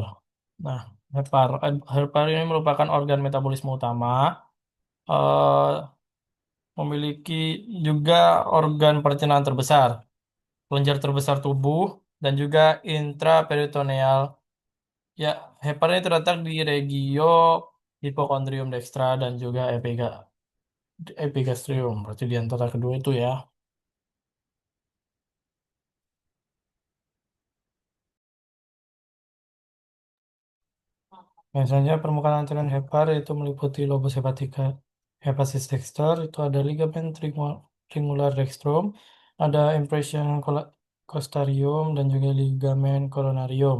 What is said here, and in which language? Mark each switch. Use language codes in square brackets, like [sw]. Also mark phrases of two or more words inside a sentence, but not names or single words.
[id] Nah, hepar ini merupakan organ metabolisme utama, eh, memiliki juga organ pencernaan terbesar, kelenjar terbesar tubuh, dan juga intraperitoneal. Ya, hepar ini terletak di regio hipokondrium dextra dan juga epigastrium. Berarti di antara kedua itu ya. Biasanya permukaan anterior hepar itu meliputi lobus hepatica, hepatis dexter, itu ada ligamen triangular dextrum, ada impression costarium, dan juga ligamen coronarium.